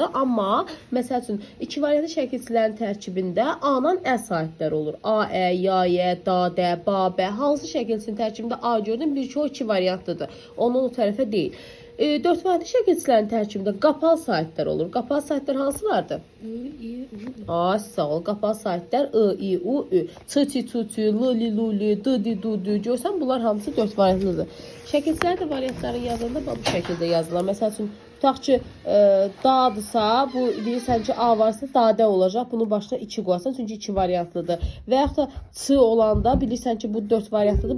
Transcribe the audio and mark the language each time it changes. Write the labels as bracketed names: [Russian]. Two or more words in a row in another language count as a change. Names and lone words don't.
[Azerbaijani] Amma, məsəl üçün, 2 variantlı şəkilçilərin tərkibində A-dan Ə saitlər olur. A, Ə, Ya, Yə, Da, Də, Ba, Bə. Hansı şəkilçinin tərkibində A gördüm, bir ki, o 2 variantlıdır. Onun o tərəfə deyil. 4 variantlı şəkilçilərin tərkibində qapalı saitlər olur. Qapalı saitlər hansılardır? Ay, sağ ol. Qapalı saitlər I, I, U, Ü. Ç, Çi, Çu, Çü, L, Li, Lu, Li, D, Di, Du, Dü. Görsən, bunlar hamısı 4 variantlıdır. Şəkilçilər də variantları yazılanda bu şəkildə yazılır. Məsəl üçün, tutaq ki, da'dırsa, bu bilirsən ki, A varsa dadə olacaq. Bunun başına 2 qoyarsan, çünki 2 variantlıdır. Və yaxud da Ç olanda bilirsən ki, bu 4 variantlıdır.